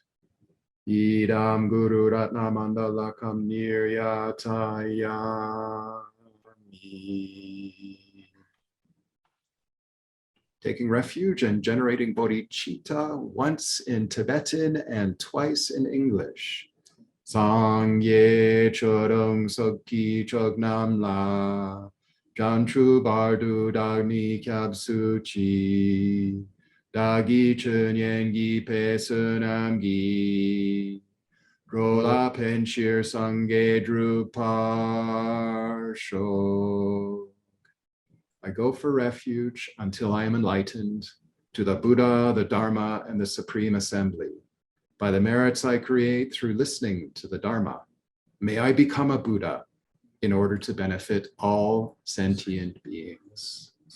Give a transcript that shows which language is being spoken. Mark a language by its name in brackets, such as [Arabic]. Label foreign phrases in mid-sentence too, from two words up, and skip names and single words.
[Sanskrit] इदं गुरु रत्न मण्डलकं निर्यातयामि. [English] Taking refuge and generating bodhicitta once in Tibetan and twice in English. [Tibetan] སངས་རྒྱས་ཆོས་དང་ཚོགས་ཀྱི་མཆོག་རྣམས་ལ། བྱང་ཆུབ་བར་དུ་བདག་ནི་སྐྱབས་སུ་མཆི, བདག་གི་ཆོས་ཉན་གྱིས་པའི་བསོད་ནམས་ཀྱིས། འགྲོ་ལ་ཕན་ཕྱིར་སངས་རྒྱས་འགྲུབ་པར་ཤོག. [English] I go for refuge until I am enlightened to the Buddha, the Dharma, and the Supreme Assembly. By the merits I create through listening to the Dharma, may I become a Buddha in order to benefit all sentient beings.